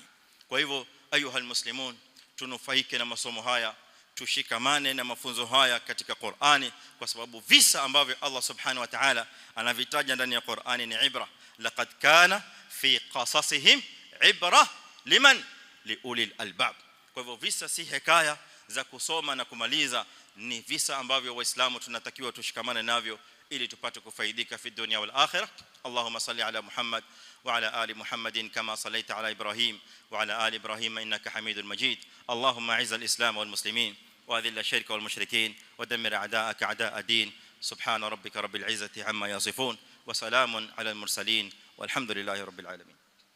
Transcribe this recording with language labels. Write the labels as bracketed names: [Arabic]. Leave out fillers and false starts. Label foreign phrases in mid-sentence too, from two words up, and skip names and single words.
[Swahili] Kwa hivyo [Arabic] أيها المسلمون, [Swahili] tunufaike na masomo haya, tushikamane na mafunzo haya katika Qur'ani, kwa sababu visa ambavyo [Arabic] الله سبحانه وتعالى [Swahili] anavitaja ndani ya Qur'ani ni ibra. [Arabic] لقد كان في قصصهم عبرة لمن لأولي الألباب. [Swahili] Kwa hivyo visa si hekaya za kusoma na kumaliza, ni visa ambavyo waislamu tunatakiwa tushikamane navyo ili tupate kufaidika [Arabic] في الدنيا والآخرة. اللهم صل على محمد وعلى آل محمد كما صليت على إبراهيم وعلى آل إبراهيم إنك حميد مجيد. اللهم أعز الإسلام والمسلمين وأذل الشرك والمشركين ودمر أعداءك أعداء الدين. سبحان ربك رب العزة عما يصفون وسلام على المرسلين والحمد لله رب العالمين.